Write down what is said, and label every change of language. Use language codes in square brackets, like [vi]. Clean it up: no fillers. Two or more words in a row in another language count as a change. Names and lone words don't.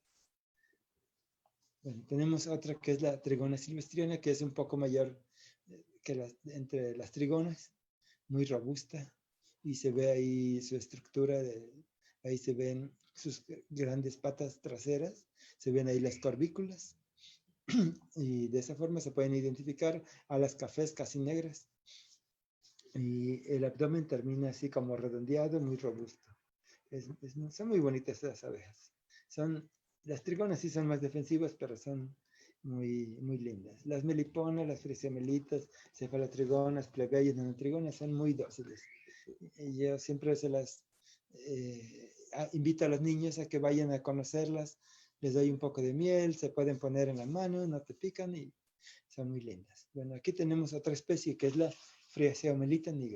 [es] Bueno, tenemos otra que es la Trigona silvestriana, que es un poco mayor que entre las trigonas, muy robusta, y se ve ahí su estructura, ahí se ven sus grandes patas traseras, se ven ahí las corvículas, y de esa forma se pueden identificar a las cafés casi negras. Y el abdomen termina así como redondeado, muy robusto. Son muy bonitas estas abejas. Las trigonas sí son más defensivas, pero son muy, muy lindas. Las meliponas, las frisiomelitas, cefalotrigonas, plebeyas, nanotrigonas son muy dóciles. Y yo siempre invito a los niños a que vayan a conocerlas, les doy un poco de miel, se pueden poner en la mano, no te pican y son muy lindas. Bueno, aquí tenemos otra especie que es la Friaceomelita nigra.